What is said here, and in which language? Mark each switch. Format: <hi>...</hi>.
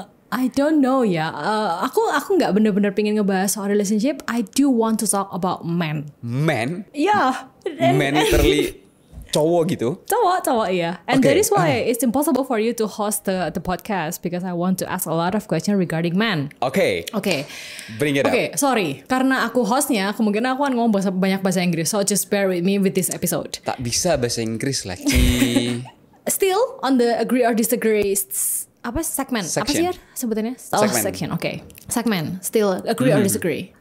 <en>I don't know</en> <id>ya. Aku nggak bener-bener pengen ngebahas soal relationship.</id> <en>I do want to talk about men. Men? Yeah. Men literally</en> <id>cowok gitu? Cowok iya. And</id> <en>Okay, that is why it's impossible for you to host the podcast because I want to ask a lot of questions regarding men. Oke. Bring it up. Oke, sorry.</en> <id>Karena aku hostnya, kemungkinan aku akan ngomong banyak bahasa Inggris.</id> <en>So just bear with me with this episode.</en> <id>Tak bisa bahasa Inggris lah, Ci.</id> <en>Still on the agree or disagree segmen.</en> <id>Apa sih ya sebutannya? Section. Oke. Segmen.</id> <en>Still agree or disagree.</en>